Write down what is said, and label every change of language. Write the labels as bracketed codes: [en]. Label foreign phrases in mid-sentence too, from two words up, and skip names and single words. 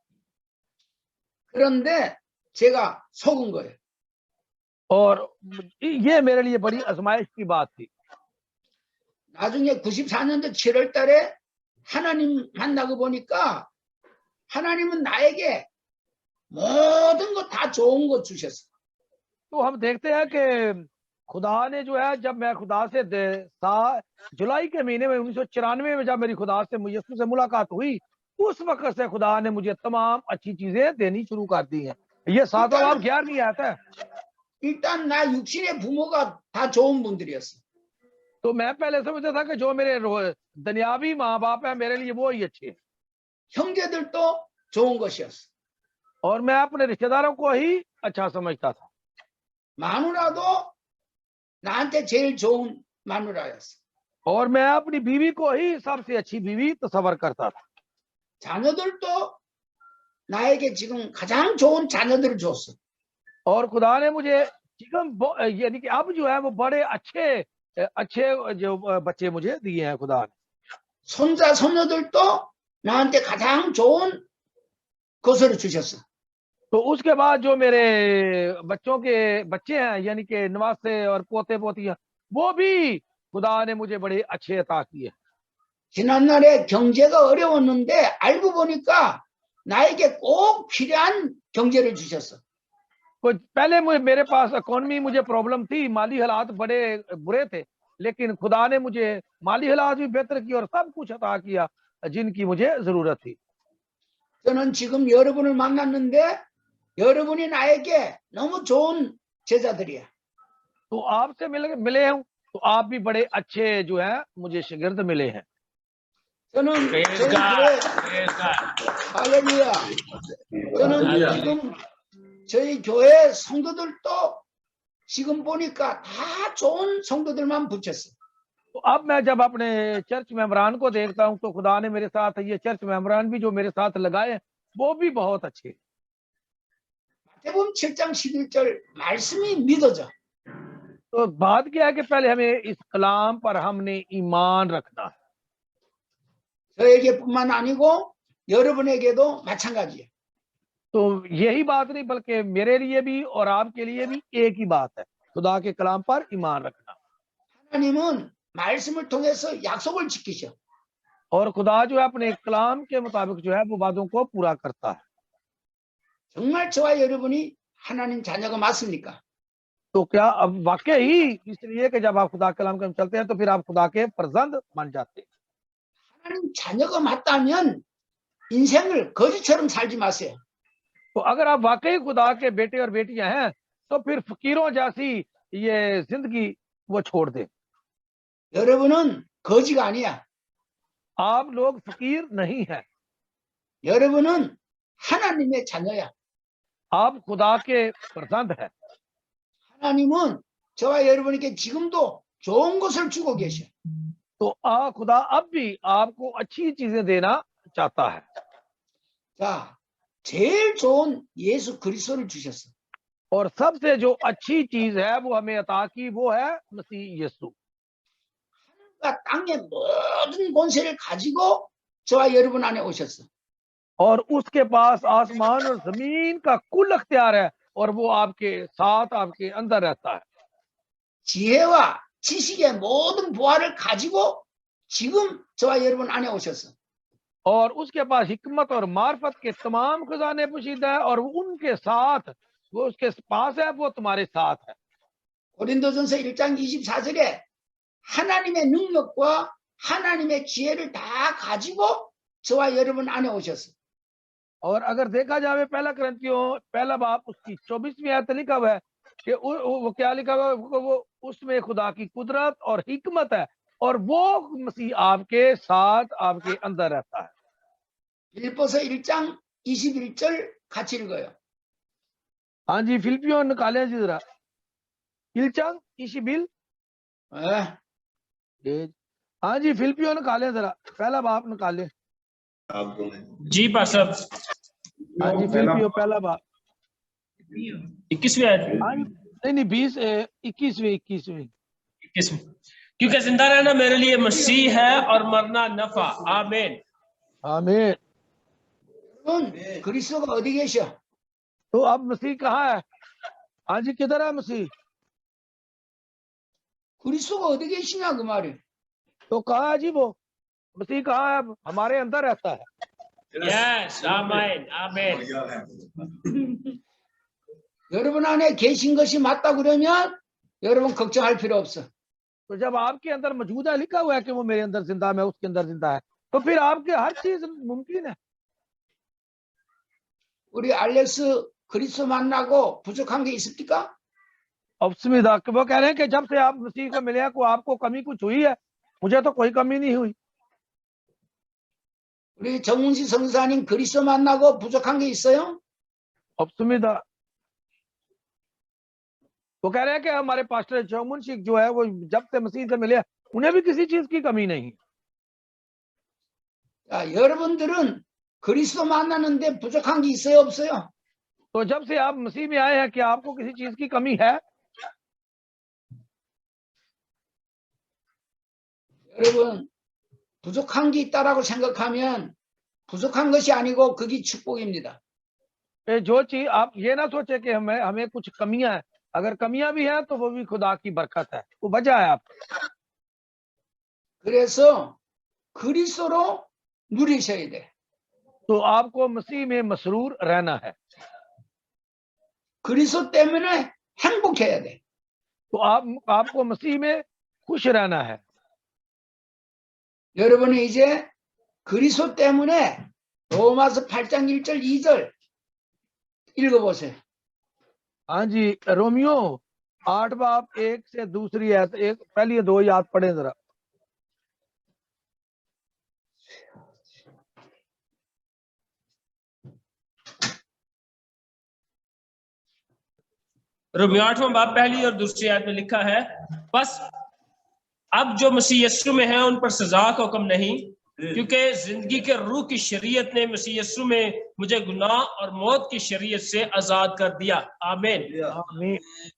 [ko] 그런데 제가 속은 거예요. [ur] اور یہ میرے لیے بڑی آزمائش کی بات تھی. [ko] 나중에 94년도 7월 달에 하나님 만나고 보니까 하나님은 나에게 모든 거 다 좋은 거 주셨어. [ur] تو ہم دیکھتے ہیں کہ خدا نے جو ہے جب میں خدا سے جولائی کے مہینے میں 1994 میں جب میری خدا سے یسوع سے ملاقات ہوئی، اس وقت سے خدا نے مجھے تمام اچھی چیزیں دینی شروع کر دی ہیں. یہ 7واں باب 11ویں آیت ہے. [ko] 일단 나 육신의 부모가 다 좋은 분들이었어. [ur] تو میں پہلے سمجھتا تھا کہ جو میرے دنیاوی ماں باپ ہے میرے لیے وہ ہی اچھے ہیں. [ko] 형제들도 좋은 것이었어. [ur] اور میں اپنے رشتہ داروں کو ہی اچھا سمجھتا تھا. [ko] 마누라도 나한테 제일 좋은 마누라였어. [ur] اور میں اپنی بیوی کو ہی سب سے اچھی بیوی تصور کرتا تھا. [ko] 자녀들도 나에게 지금 가장 좋은 자녀들을 줬어. [ur] اور خدا نے مجھے یعنی کہ اب جو ہے وہ بڑے اچھے جو بچے مجھے دیے ہیں خدا نے. [ko] 손자 손녀들도 나한테 가장 좋은 것을 주셨어. [ur] تو اس کے بعد جو میرے بچوں کے بچے ہیں یعنی کہ نواسے اور پوتے پوتیاں، وہ بھی خدا نے مجھے بڑے اچھے عطا کیے. [ko] 지난날에 경제가 어려웠는데 알고 보니까 나에게 꼭 필요한 경제를 주셨어. [ur] پہلے میرے پاس اکانومی مجھے پرابلم تھی، مالی حالات بڑے برے تھے، لیکن خدا نے مجھے مالی حالات بھی بہتر کی اور سب کچھ عطا کیا جن کی مجھے ضرورت تھی. [ko] 저는 지금 여러분을 만났는데 여러분이 나에게 너무 좋은 제자들이야. [ur] تو آپ سے ملے ہوں تو آپ بھی بڑے اچھے جو ہے مجھے شاگرد ملے ہیں. [ko] 저는 할렐루야. 저는 지금 저희 교회 성도들도 지금 보니까 다 좋은 성도들만 붙였어. [ur] تو اب میں جب اپنے چرچ ممبران کو دیکھتا ہوں تو خدا نے میرے ساتھ یہ چرچ ممبران بھی جو میرے ساتھ لگائے وہ بھی بہت اچھے. [ko] 마태복음 7장 11절 말씀이 믿어져. [ur] تو بات کیا ہے کہ پہلے ہمیں اس کلام پر ہم نے ایمان رکھنا ہے. [ko] 저에게뿐만 아니고 여러분에게도 마찬가지예요. [ur] تو یہی بات نہیں بلکہ میرے لیے بھی اور آپ کے لیے بھی ایک ہی بات ہے، خدا کے کلام پر ایمان رکھنا. [ko] 하나님은 말씀을 통해서 약속을 지키셔. [ur] اور خدا جو ہے اپنے کلام کے مطابق جو ہے وہ وعدوں کو پورا کرتا ہے. [ko] 정말 저와 여러분이 하나님 자녀가 맞습니까? [ur] تو کیا اب واقعی ہی اس لیے کہ جب آپ خدا کے کلام کے چلتے ہیں تو پھر آپ خدا کے فرزند بن جاتے ہیں. [ko] 하나님 자녀가 맞다면 인생을 거지처럼 살지 마세요. [ur] تو اگر آپ واقعی خدا کے بیٹے اور بیٹیاں ہیں تو پھر فقیروں جیسی یہ زندگی وہ چھوڑ دیں. [ko] 여러분은 거지가 아니야. [ur] آپ لوگ فقیر نہیں ہیں, [ko] 여러분은 하나님의 자녀야. [ur] آپ خدا کے فرزند ہیں. [ko] 하나님은 저와 여러분에게 지금도 좋은 것을 주고 계셔. [ur] تو خدا اب بھی آپ کو اچھی چیزیں دینا چاہتا ہے. [ko] 자, 제일 좋은 예수 그리스도를 주셨어. [ur] اور سب سے جو اچھی چیز ہے وہ ہمیں عطا کی وہ ہے مسیح یسوع. [ko] 그러니까 땅의 모든 권세를 가지고 저와 여러분 안에 오셨어. [ur] اور اس کے پاس آسمان اور زمین کا کل اختیار ہے اور وہ آپ کے ساتھ آپ کے اندر رہتا ہے. [ko] 지혜와 지식의 모든 보화를 가지고 지금 저와 여러분 안에 오셨어. [ur] اور اس کے پاس حکمت اور معرفت کے تمام خزانے پوشیدہ ہے اور ان کے ساتھ وہ اس کے پاس ہے، وہ تمہارے ساتھ ہے. [ko] 고린도전서 1장 24절에 하나님의 능력과 하나님의 지혜를 다 가지고 저와 여러분 안에 오셨어. [ur] اور اگر دیکھا جائے پہلا کرنتھیوں پہلا باب اس کی 24ویں آیت لکھا ہوا ہے کہ وہ کیا لکھا ہوا ہے، وہ اس میں خدا کی قدرت اور حکمت ہے اور وہ مسیح آپ کے ساتھ آپ کے اندر رہتا ہے. [ko] 빌립보서 1장 21절 같이 읽어요. [ur] ہاں جی، فلپیوں نکالے جی ذرا، اِلچنگ اِشیبِل، ہاں جی فلپیوں نکالے ذرا، پہلا باب نکالے. جی پاس صاحب, ہاں جی فلپیوں پہلا باب 21ویں آیت, نہیں 21ویں کیونکہ زندہ رہنا میرے لیے مسیح ہے اور مرنا نفع. آمین. آمین. [ko] 여러분 그리스도가 어디 계셔? [ur] تو اب مسیح کہاں ہے؟ ہاں جی کدھر ہے مسیح? [ko] 그리스도가 어디 계시냐 그 말이. [ur] تو کہاں ہے جی وہ مسیح؟ کہاں ہے؟ اب ہمارے اندر رہتا ہے. یس، آمین آمین. [ko] 여러분 안에 계신 것이 맞다 그러면 여러분 걱정할 필요 없어. [ur] تو جب آپ کے اندر موجود ہے، لکھا ہوا ہے کہ وہ میرے اندر زندہ ہے، میں اس کے اندر زندہ ہے، تو پھر آپ کے ہر چیز ممکن ہے. [ko] 우리 알렉스 그리스도 만나고 부족한 게 있습니까? 없습니다। [ur] وہ کہہ رہے ہیں کہ جب سے آپ مسیح کو ملے ہیں کو آپ کو کمی کچھ ہوئی ہے? مجھے تو کوئی کمی نہیں ہوئی. [ko] 우리 정문식 성사님 그리스도 만나고 부족한 게 있어요? 없습니다। [ur] وہ کہہ رہے ہیں کہ ہمارے پاسٹر چومن شیخ جو ہے وہ جب سے مسیح سے ملے انہیں بھی کسی چیز کی کمی نہیں. [ko] 자, 여러분들은 그리스도 만나는데 부족한 게 있어요, 없어요? [ur] تو جب سے آپ مسیح میں آئے ہیں کیا آپ کو کسی چیز کی کمی ہے? [ko] 여러분 부족한 게 있다라고 생각하면 부족한 것이 아니고 그게 축복입니다. [ur] جو چیز آپ یہ نہ سوچے کہ ہمیں کچھ کمیاں ہیں، اگر کمیاں بھی ہیں تو وہ بھی خدا کی برکت ہے، وہ وجہ ہے آپ. [ko] 그래서 그리스도로 누리셔야 돼. [ur] تو آپ کو مسیح میں مسرور رہنا ہے. [ko] 그리스도 때문에 행복해야 돼. [ur] تو آپ کو مسیح میں خوش رہنا ہے. [ko] 여러분은 이제 그리스도 때문에 로마서 8장 1절 2절 읽어보세요. [ur] ہاں جی، رومیوں 8 باب 1 سے دوسری آیت، ایک پہلی 2 یاد پڑھے ذرا. رومیوں 8واں باب پہلی اور دوسری آیت میں لکھا ہے، بس اب جو مسیح یسوع میں ہے ان پر سزا کا حکم نہیں، کیونکہ زندگی کے روح کی شریعت نے مسیح یسوع میں مجھے گناہ اور موت کی شریعت سے آزاد کر دیا.